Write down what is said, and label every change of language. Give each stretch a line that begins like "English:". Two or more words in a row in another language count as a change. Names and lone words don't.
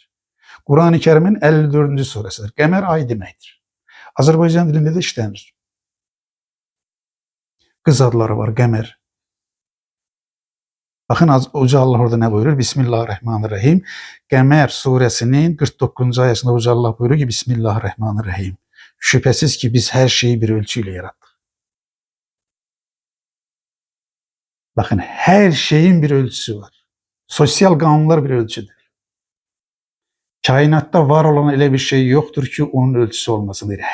Azerbaijani: Qurani Kərimin 54-cü surəsidir. Qəmər ay deməkdir. Azərbaycan dilində də işlənir. Qız adları var, Qəmər. Baxın, Uca Allah orada nə buyurur? Bismillahirrahmanirrahim. Qəmər surəsinin 49-cu ayəsində Uca Allah buyurur ki, Bismillahirrahmanirrahim.
Turkish: Şüphesiz ki biz her şeyi bir ölçüyle yarattık. Bakın, her şeyin bir ölçüsü var. Sosyal kanunlar bir ölçüdür. Kainatta var olan öyle bir şey yoktur ki onun ölçüsü olmasın değil.